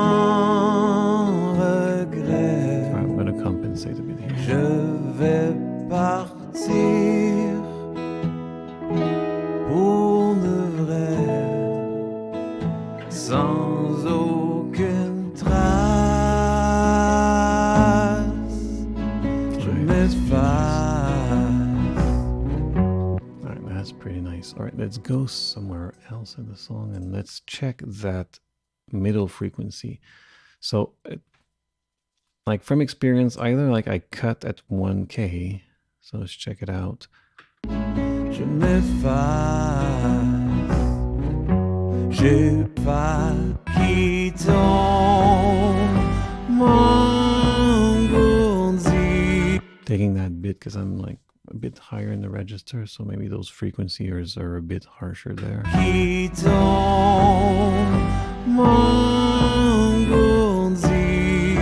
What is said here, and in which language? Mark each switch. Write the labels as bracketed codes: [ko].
[en] I'm going to compensate a bit here. [fr] Je vais partir pour de vrai, sans aucune trace, je m'efface. [en] All right, that's pretty nice. All right, let's go somewhere else in the song and let's check that middle frequency. So like from experience, either like I cut at 1K, so let's check it out. [fr] Je m'efface, j'ai pas qui tombe, m'engourdit. [en] Taking that bit because I'm like a bit higher in the register, so maybe those frequencies are a bit harsher there. [fr] Qui tombe, m'engourdit.